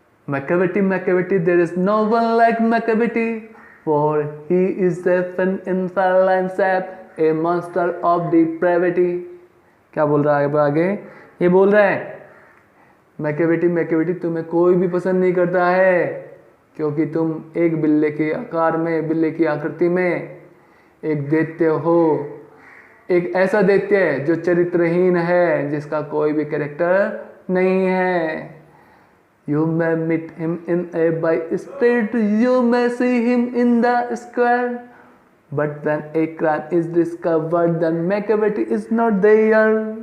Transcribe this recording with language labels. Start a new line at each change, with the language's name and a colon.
English: McCavity, McCavity, there is no one like McCavity, for he is a fin in feline shape, a monster of depravity।
Hindi: क्या बोल रहा है आगे? ये बोल रहा है मैकेविटी, मैकेविटी तुम्हें कोई भी पसंद नहीं करता है। क्योंकि तुम एक बिल्ले के आकार में, बिल्ले की आकृति में एक दैत्य हो, एक ऐसा दैत्य है जो चरित्रहीन है, जिसका कोई भी कैरेक्टर नहीं है।
English: You may meet him in a by street, you may see him in the square, but when a crime is discovered, then McAvity is not there.